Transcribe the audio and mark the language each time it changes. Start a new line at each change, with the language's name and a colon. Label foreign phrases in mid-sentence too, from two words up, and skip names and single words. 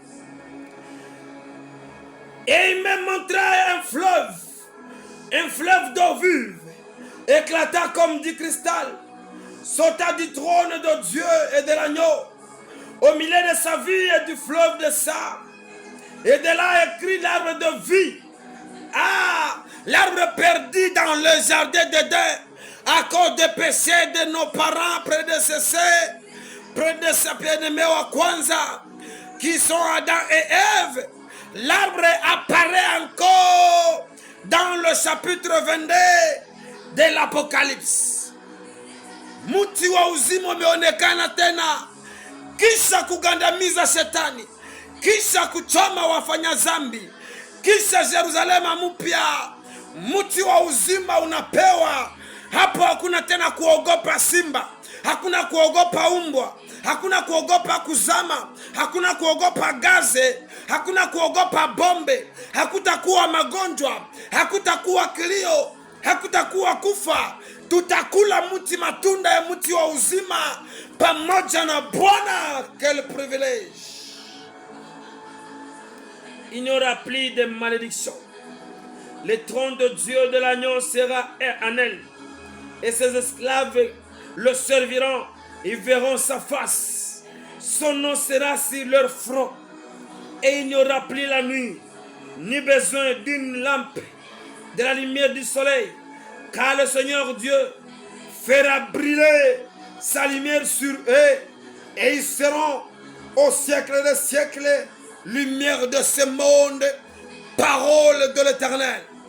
French: Et il me montra un fleuve d'eau vive, éclata comme du cristal, sauta du trône de Dieu et de l'agneau, au milieu de sa vie et du fleuve de sang. Et de là écrit l'arbre de vie. Ah, l'arbre perdu dans le jardin d'Éden, à cause des péchés de nos parents prédécesseurs, bien-aimés
Swahili: wa kwanza,
French: qui sont Adam et Ève. L'arbre apparaît encore dans le chapitre 22 de l'Apocalypse.
Swahili: Muti wa uzima umeonekana tena, kisha kugandamiza shetani, kisha kuchoma wafanya zambi, kisha Yerusalema mpya. Muti wa uzima unapewa. Hapo hakuna tena kuogopa simba, hakuna kuogopa umbwa, hakuna kuogopa kuzama, hakuna kuogopa gaze, hakuna kuogopa bombe, hakutakuwa magonjwa, hakutakuwa kilio, hakutakuwa kufa. Tutakula mti, matunda ya mti wa uzima pamoja na Bwana.
French: Quel privilège! Il n'y aura plus de malédiction. Le trône de Dieu de l'agneau sera en elle, et ses esclaves le serviront. Ils verront sa face. Son nom sera sur leur front. Et il n'y aura plus la nuit, ni besoin d'une lampe, de la lumière du soleil, car le Seigneur Dieu fera briller sa lumière sur eux, et ils seront au siècle des siècles lumière de ce monde, parole de l'Éternel.